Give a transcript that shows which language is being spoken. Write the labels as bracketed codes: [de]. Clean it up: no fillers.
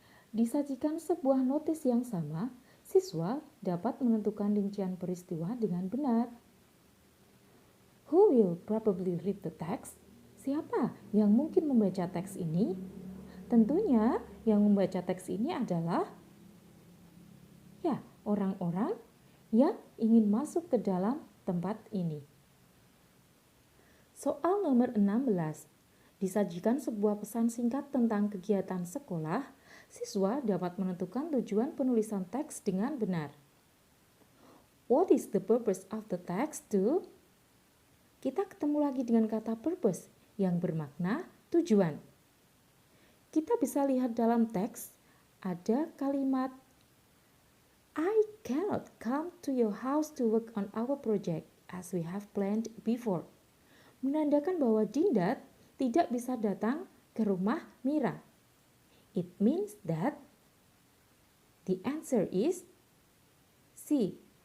[id] Disajikan sebuah notis yang sama, siswa dapat menentukan rincian peristiwa dengan benar. [en] Who will probably read the text? [id] Siapa yang mungkin membaca teks ini? Tentunya yang membaca teks ini adalah orang-orang yang ingin masuk ke dalam tempat ini. Soal nomor 16. Disajikan sebuah pesan singkat tentang kegiatan sekolah, siswa dapat menentukan tujuan penulisan teks dengan benar. [en] What is the purpose of the text to? [id] Kita ketemu lagi dengan kata purpose yang bermakna tujuan. Kita bisa lihat dalam teks ada kalimat [en] I cannot come to your house to work on our project as we have planned before. [id] Menandakan bahwa Dinda tidak bisa datang ke rumah Mira. [en] It means that the answer is C.